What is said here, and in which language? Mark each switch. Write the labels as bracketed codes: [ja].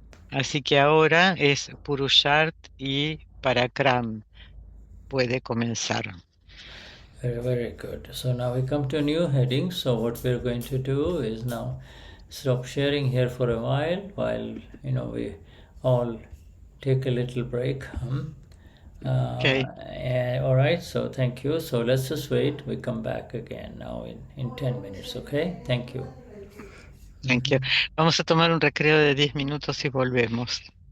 [es] Así que ahora es Purusharth y Parakram. Puede comenzar. [en] Very, very good. So now we come to a new heading. So what we're going to do is now stop sharing here for a while we all take a little break. Okay. All right. So thank you. So let's just wait. We come back again now in 10 minutes. Okay. Thank you. Thank you. [es] Vamos a tomar un recreo de 10 minutos y volvemos.